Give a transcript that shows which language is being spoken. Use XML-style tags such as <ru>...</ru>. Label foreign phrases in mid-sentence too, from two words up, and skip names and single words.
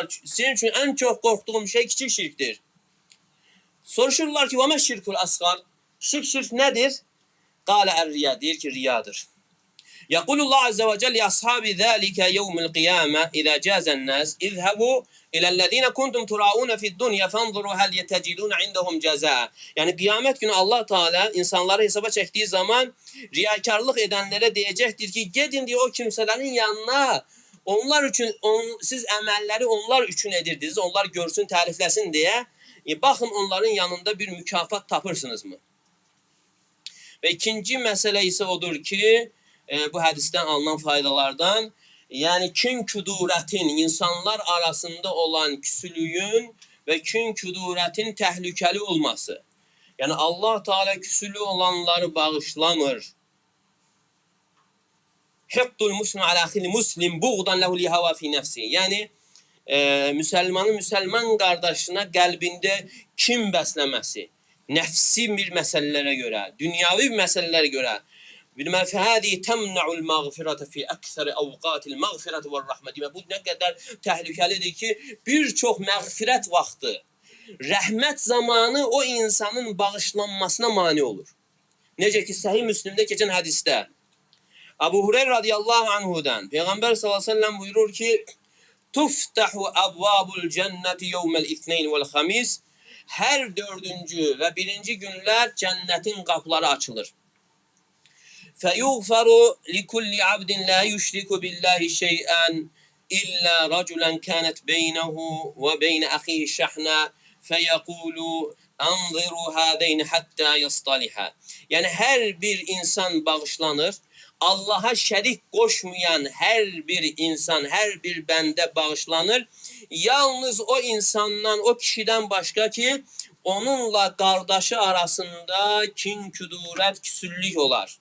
<az>Sizin üçün ən çox qorxduğum şey kiçik şirkdir. Soruşurlar ki,</az> <ar>"وما الشرك الأصغر?"</ar> <az>Şirk nədir?</az> <ar>قال الرياء,</ar> <az>deyir ki, riyadır.</az> <ar>يقول الله عز وجل لأصحاب ذلك يوم القيامة إذا جزى الناس اذهبوا إلى الذين كنتم تراءون في الدنيا فانظروا هل تجدون عندهم جزاء.</ar> <az>Yəni qiyamət günü Allah Teala insanları hesaba çəkdiyi zaman riyakarlıq edənlərə deyəcəkdir ki, gedin deyə o kimsələrin yanına, onlar üçün siz əməlləri onlar üçün edirdiniz, onlar görsün, tərifləsin deyə. Baxın onların yanında bir mükafat tapırsınızmı? Və ikinci məsələ isə odur ki, bu hədisdən alınan faydalardan, yəni kin-küdurətin, insanlar arasında olan küsülüyün və kin-küdurətin təhlükəli olması. Yəni Allah Teala küsülü olanları bağışlamır.</az> <ar>حقد المسلم على أخيه المسلم بغضا له لهوى في نفسه.</ar> <az>Yəni müsəlmanın müsəlman qardaşına qəlbində kin bəsləməsi, nəfsi bir məsələlərə görə, dünyavi bir məsələlərə görə.</az> <ar>بل هذا يمنع المغفرة في أكثر أوقات المغفرة والرحمة.</ar> <az>Bu nə qədər təhlükəlidir ki, bir çox məğfirət vaxtı, rəhmət zamanı o insanın bağışlanmasına mane olur. Necə ki, Səhih Müslimdə keçən hədisdə Abu Hureyre</az> <ar>رضي الله عنه</ar> <az>Peyğəmbər</az> <ar>صلى الله عليه وسلم</ar> <az>buyurur ki,</az> <ar>تفتح أبواب الجنة يوم الاثنين والخميس</ar> <az>Hər dördüncü və birinci günlər cənnətin qapıları açılır.</az> <ar>فَيُغْفَرُ لِكُلِّ عَبْدٍ لَا يُشْرِكُ بِاللّٰهِ شَيْئًا إِلَّا رَجُلًا كَانَتْ بَيْنَهُ وَبَيْنَ أَخِيهِ شَحْنًا فَيَقُولُ أَنْظِرُوا هَذَيْنِ حَتَّى يَصْطَلِحًا.</ar> <az>Yəni hər bir insan bağışlanır. Allaha şərik qoşmayan hər bir insan, hər bir bəndə bağışlanır. Yalnız o insandan, o kişiden başqa ki, onunla qardaşı arasında kin, küdurət, küsüllük olar.</az>